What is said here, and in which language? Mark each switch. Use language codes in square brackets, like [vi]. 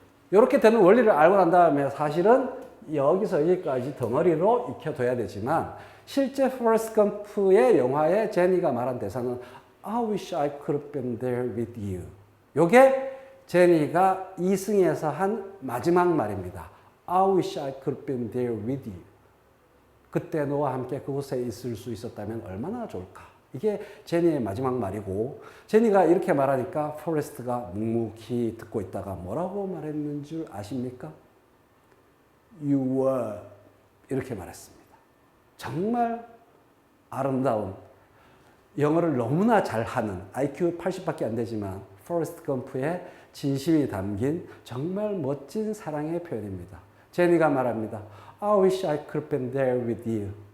[ko] 이렇게 되는 원리를 알고 난 다음에 사실은 여기서 여기까지 덩어리로 익혀둬야 되지만 실제 포레스트 검프의 영화에 제니가 말한 대사는 [en] I wish I could have been there with you. [ko] 요게 제니가 이승에서 한 마지막 말입니다. [en] I wish I could have been there with you. [ko] 그때 너와 함께 그곳에 있을 수 있었다면 얼마나 좋을까. 이게 제니의 마지막 말이고 제니가 이렇게 말하니까 포레스트가 묵묵히 듣고 있다가 뭐라고 말했는 줄 아십니까? [en] You were [ko] 이렇게 말했습니다. 정말 아름다운 영어를 너무나 잘하는 IQ 80밖에 안 되지만 포레스트 검프의 진심이 담긴 정말 멋진 사랑의 표현입니다. 제니가 말합니다. [en] I wish I could have been there with you.